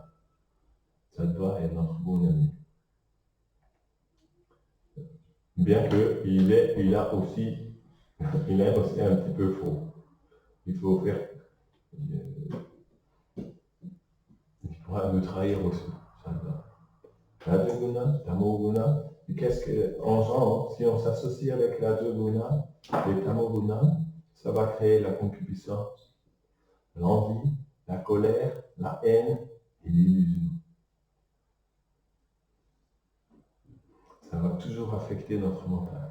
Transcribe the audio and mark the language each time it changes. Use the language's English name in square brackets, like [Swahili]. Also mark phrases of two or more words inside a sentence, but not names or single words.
[French] Sattva est notre bon ami. Bien qu'il est aussi un petit peu faux. Il faut faire. Il pourra nous trahir aussi. [Sanskrit] Sattva. Rajaguna, Tamoguna. [French] Et qu'est-ce qu'engendre si on s'associe avec Rajaguna et Tamoguna? Ça va créer la concupiscence, l'envie, la colère, la haine et l'illusion. Ça va toujours affecter notre mental.